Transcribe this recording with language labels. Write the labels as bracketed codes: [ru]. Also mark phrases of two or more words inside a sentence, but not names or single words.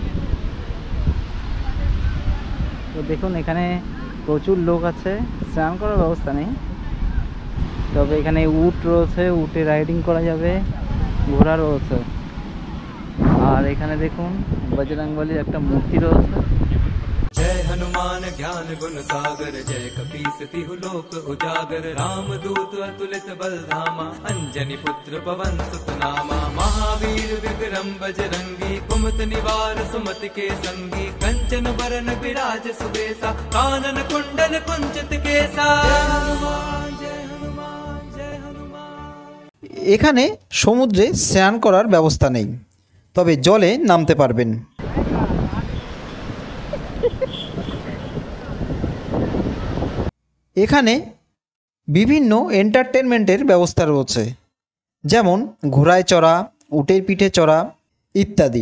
[bn] তো দেখুন এখানে প্রচুর লোক আছে, স্নান করার ব্যবস্থা নেই, তবে এখানে উট রয়েছে, উটে রাইডিং করা যাবে, ঘোড়া রয়েছে। আর এখানে দেখুন বজরংবলীর একটা মূর্তি রয়েছে। [awa] जय हनुमान ज्ञान गुण सागर जय कपीस तिहु लोक उजागर रामदूत अतुलित बल धामा अंजनी पुत्र पवन सुत नामा महावीर विक्रम बजरंगी कुमत निवार सुमति के संगी कंचन बरन विराज सुबेसा कानन कुंडल कुंचित केसा जय हनुमान जय हनुमान जय हनुमान। [bn] এখানে সমুদ্রে স্নান করার ব্যবস্থা নেই, তবে জলে নামতে পারবেন। এখানে বিভিন্ন এন্টারটেনমেন্টের ব্যবস্থা রয়েছে, যেমন ঘোড়ায় চড়া, উটের পিঠে চড়া ইত্যাদি।